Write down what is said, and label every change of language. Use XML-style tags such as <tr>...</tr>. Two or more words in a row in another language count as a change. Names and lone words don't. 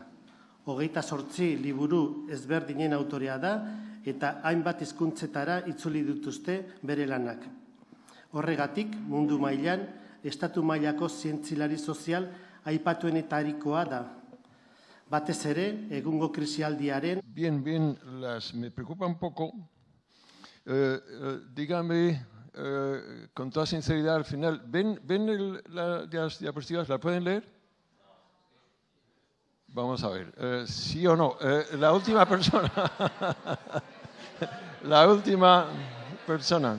<eu>28 liburu ezberdinen autorea da eta hainbat hizkuntzetara itzuli dituzte bere lanak. Horregatik, mundu mailan, estatu mailako zientzilari sozial aipatuenetarikoa da. Batez ere, egungo krisialdiaren...</eu> <es>Bien, me preocupa un poco. Dígame, con toda sinceridad, al final, ¿ven las diapositivas? ¿La pueden leer? Vamos a ver, ¿sí o no? La última persona. La última persona.</es>